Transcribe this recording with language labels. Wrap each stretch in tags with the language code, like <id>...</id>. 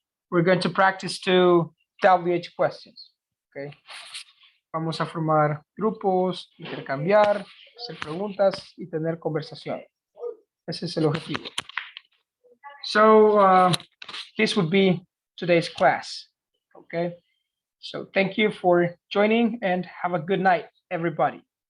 <en>We're going to practice 2 WH questions. Okay.</en> <es>Vamos a formar grupos, intercambiar, hacer preguntas y tener conversación. Ese es el objetivo.</es> <en>So this would be today's class. Okay. So thank you for joining and have a good night, everybody.</en>